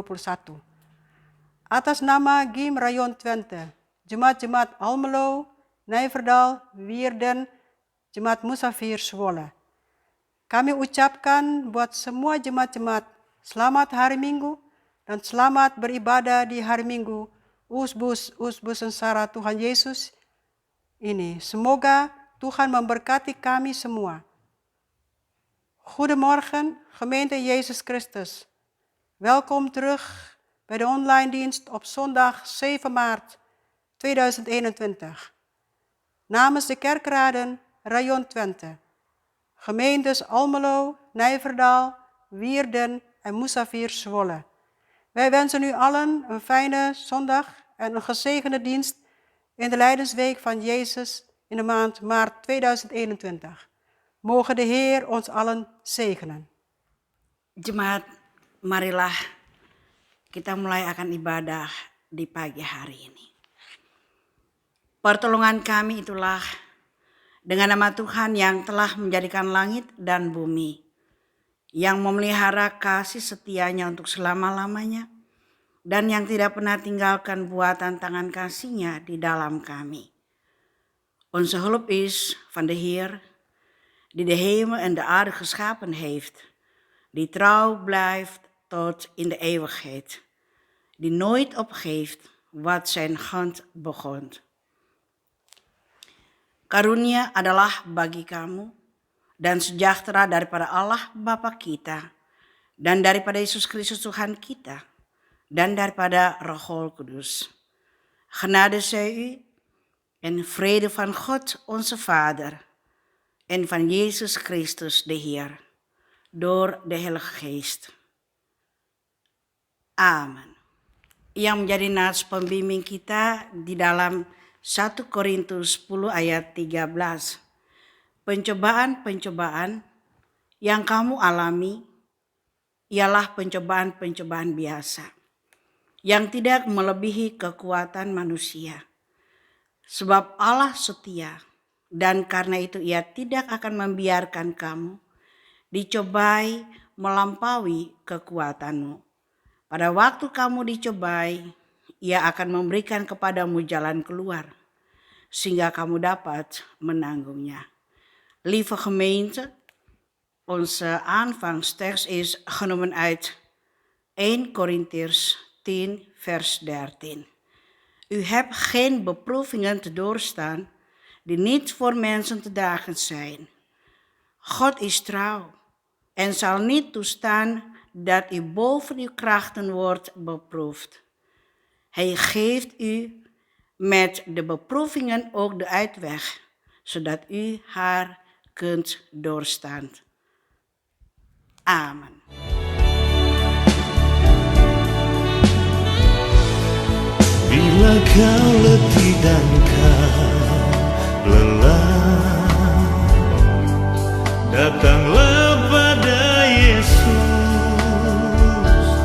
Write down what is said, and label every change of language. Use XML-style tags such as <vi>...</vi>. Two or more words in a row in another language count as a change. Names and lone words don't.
<id>Atas nama GIM Rayon Twente, Jemaat-Jemaat Almelo, Nijverdal, Wierden, Jemaat Musafir Zwolle. Kami ucapkan buat semua jemaat-jemaat selamat hari Minggu dan selamat beribadah di hari Minggu Usbus Sensara Tuhan Yesus ini. Semoga Tuhan memberkati kami semua.</id> <nl>Goedemorgen, gemeente Jezus Christus. Welkom terug bij de online dienst op zondag 7 maart 2021. Namens de kerkraden Rayon Twente, gemeentes Almelo, Nijverdal, Wierden en Musafir Zwolle. Wij wensen u allen een fijne zondag en een gezegende dienst in de Lijdensweek van Jezus in de maand maart 2021. Mogen de Heer ons allen zegenen.</nl> <id>Jemaat, marilah kita mulai akan ibadah di pagi hari ini. Pertolongan kami itulah dengan nama Tuhan yang telah menjadikan langit dan bumi, yang memelihara kasih setianya untuk selama-lamanya, dan yang tidak pernah tinggalkan buatan tangan kasih-Nya di dalam kami.</id> <nl>Onze hulp is van de Heer, die de hemel en de aarde geschapen heeft, die trouw blijft tot in de eeuwigheid, die nooit opgeeft wat zijn hand begon.</nl> <id>Karunia adalah bagi kamu dan sejahtera daripada Allah Bapa kita dan daripada Yesus Kristus Tuhan kita dan daripada Roh Kudus.</id> <nl>Genade zij u en vrede van God onze Vader en van Jezus Christus de Heer door de Heilige Geest. Amen.</nl> <id>Yang menjadi nats pembimbing kita di dalam 1 Korintus 10 ayat 13. Pencobaan-pencobaan yang kamu alami ialah pencobaan-pencobaan biasa, yang tidak melebihi kekuatan manusia. Sebab Allah setia, dan karena itu Ia tidak akan membiarkan kamu dicobai melampaui kekuatanmu. Pada waktu kamu dicobai, Ia akan memberikan kepadamu jalan keluar, sehingga kamu dapat menanggungnya.</id> <nl>Lieve gemeente, onze aanvangstekst is genomen uit 1 Korintiërs 10 vers 13. U hebt geen beproevingen te doorstaan die niet voor mensen te dragen zijn. God is trouw en zal niet toestaan dat u boven uw krachten wordt beproefd. Hij geeft u met de beproevingen ook de uitweg, zodat u haar kunt doorstaan. Amen.</nl> <id>Bila kau letih dan kau lelah, datanglah pada Yesus.</id>